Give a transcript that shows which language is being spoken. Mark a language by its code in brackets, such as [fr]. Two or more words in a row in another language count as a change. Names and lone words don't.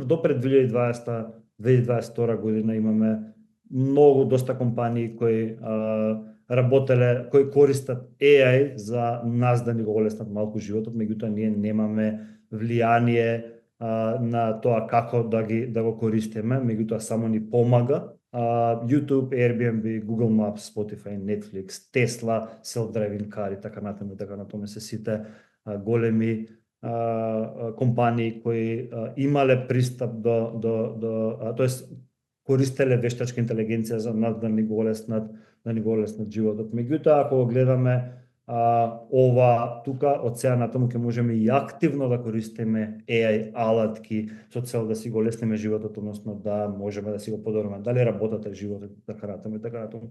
[mk] До пред 2022 година имаме многу доста компании кои работеле, кои користат AI за нас да ни го олеснат малку животот, меѓутоа ние немаме влијание на тоа како да го користиме, меѓутоа само ни помага. YouTube, Airbnb, Google Maps, Spotify, Netflix, Tesla, [en] self-driving car [mk] и така натаму се сите големи компании кои имале пристап тоест користеле вештачка интелигенција за нас да ни го олеснат животот. Меѓутоа, ако го гледаме ова тука, од сега натаму ќе можеме и активно да користиме AI алатки со цел да си го олесниме животот, односно да можеме да си го подобриме дали работата, животот и така натаму.